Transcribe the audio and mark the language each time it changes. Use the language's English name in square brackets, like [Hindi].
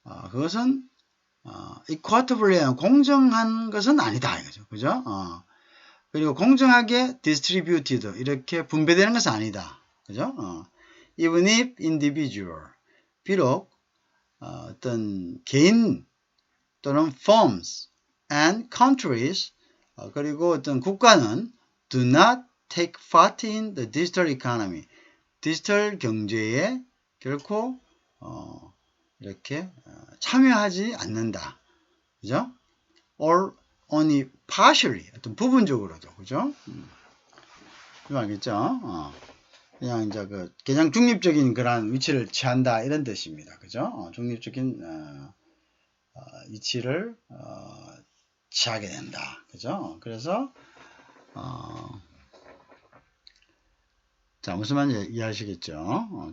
[Korean] 그것은 equitably 공정한 것은 아니다 이거죠. 그죠? 그리고 공정하게 distributed 이렇게 분배되는 것은 아니다. 그죠? [English] even if individual, [Korean] 비록 어떤 개인 또는 [English] firms and countries, [Korean] 그리고 어떤 국가는 [English] do not take part in the digital economy, [Korean] 디지털 경제에 결코 이렇게 참여하지 않는다. 그죠? [English] or only partially, [Korean] 어떤 부분적으로도. 그죠? 알겠죠? 그냥 이제 그냥 중립적인 그런 위치를 취한다 이런 뜻입니다. 그죠? 중립적인 위치를 취하게 된다. 그죠? 그래서 자, 무슨 말인지 이해하시겠죠?